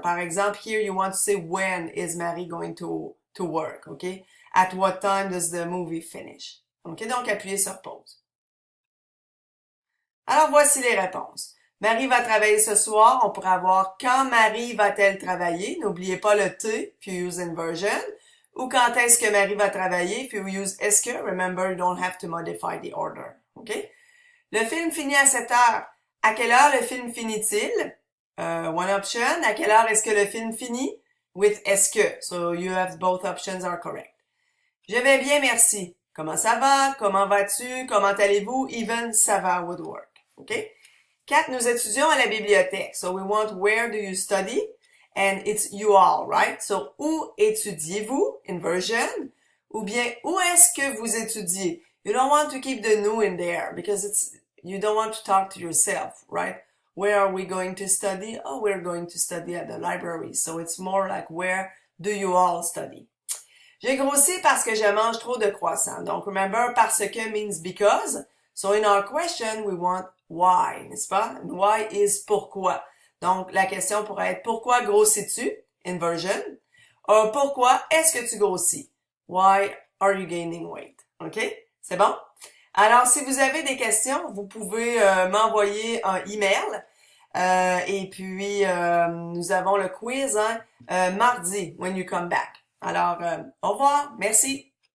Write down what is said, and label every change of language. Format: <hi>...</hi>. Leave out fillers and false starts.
<en>Par exemple, here you want to say when is Marie going to work, okay? At what time does the movie finish?</en> <fr>OK, donc appuyez sur pause. Alors voici les réponses. Marie va travailler ce soir. On pourrait avoir quand Marie va-t-elle travailler? N'oubliez pas le T,</fr> <en>if you use inversion.</en> <fr>Ou quand est-ce que Marie va travailler?</fr> <en>If you use est-ce que, remember, you don't have to modify the order.</en> <fr>OK? Le film finit à 7 heures. À quelle heure le film finit-il?</fr> <en>One option.</en> <fr>À quelle heure est-ce que le film finit?</fr> <en>With est-ce que. So you have both options are correct.</en> <fr>Je vais bien, merci. Comment ça va? Comment vas-tu? Comment allez-vous?</fr> <en>Even,</en> <fr>ça va</fr> <en>would work. OK? 4.</en> <fr>Nous étudions à la bibliothèque.</fr> <en>So we want where do you study? And it's you all, right? So,</en> <fr>où étudiez-vous?</fr> <en>Inversion.</en> <fr>Ou bien, où est-ce que vous étudiez?</fr> <en>You don't want to keep the nous in there because you don't want to talk to yourself, right? Where are we going to study? Oh, we're going to study at the library. So it's more like where do you all study?</en> <fr>J'ai grossi parce que je mange trop de croissants. Donc, remember, parce que</fr> <en>means because. So in our question, we want why, n'est-ce pas? And why is pourquoi.</en> <fr>Donc, la question pourrait être pourquoi grossis-tu? Inversion. Or pourquoi est-ce que tu grossis?</fr> <en>Why are you gaining weight?</en> <fr>OK? C'est bon? Alors, si vous avez des questions, vous pouvez m'envoyer un email. Et puis, nous avons le quiz mardi,</fr> <en>when you come back.</en> <fr>Alors, au revoir. Merci.</fr>